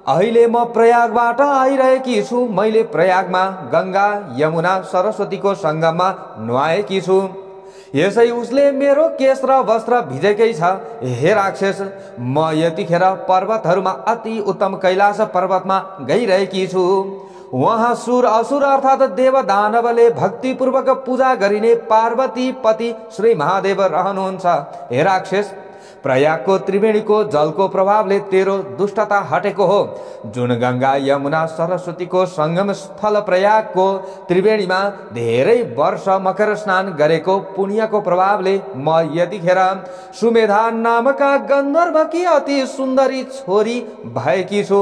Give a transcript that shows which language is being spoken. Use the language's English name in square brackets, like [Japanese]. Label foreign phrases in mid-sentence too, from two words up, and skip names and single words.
[Nepali] अहिले म प्रयागबाट आइरहेकी छु। मैले प्रयागमा गंगा यमुना सरस्वतीको संगममा नुहाएकी छु। यसै उसले मेरो केश र वस्त्र भिजेकै छ। हे राक्षस, म यतिखेर पर्वतहरूमा अति उत्तम कैलाश पर्वतमा गइरहेकी छु। वहाँ सुर असुर अर्थात देव दानवले भक्तिपूर्वक पूजा गरिने पार्वती पति श्री महादेव रहनुहुन्छ। हे राक्षस, प्रयागको त्रिवेणीको जलको प्रभावले तेरो दुष्टता हटेको हो। जुन गंगा यमुना सरस्वतीको संगम स्थल प्रयागको त्रिवेणीमा धेरै वर्ष मकर स्नान गरेको पुण्यको प्रभावले म यतिखेर सुमेधा नामका गन्धर्वकी अति सुन्दरी छोरी भएकी छु।